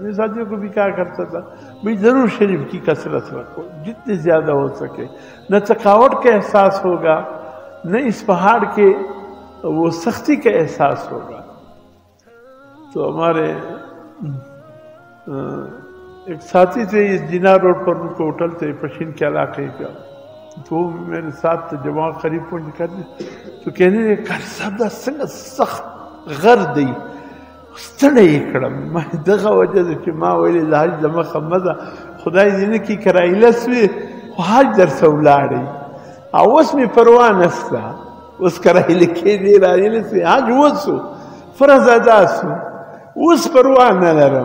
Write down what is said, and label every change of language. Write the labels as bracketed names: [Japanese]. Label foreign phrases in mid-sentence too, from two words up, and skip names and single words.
[Urdu] میں ساتھیوں کو بھی کہا کرتا تھا بھئی درود شریف کی کثرت رکھو جتنے زیادہ ہو سکے، نہ تھکاوٹ کا احساس ہوگا، نہ اس پہاڑ کے وہ سختی کا احساس ہوگا۔ تو ہمارے ایک ساتھی تھے اس جنا روڈ پر، ان کو ہوٹل تھے پشین کے علاقے کا، تو وہ میرے ساتھ جب وہاں قریب پہنچ کر تو کہنے لگے قاری صاحب [Pashto] دا څنګه سخت غر دی ستړی یې کړم. ما دغه وجه ده چې ما ویلې د حج د مخه مه ځه، خدای دې نه کړي که رایله سوې خو حج درسه ولاړئ، او اوس مې پروا نسته، اوس که رایله کېدې رایله سوې حج وسو فرض ادا سو، اوس پروا نه لرم.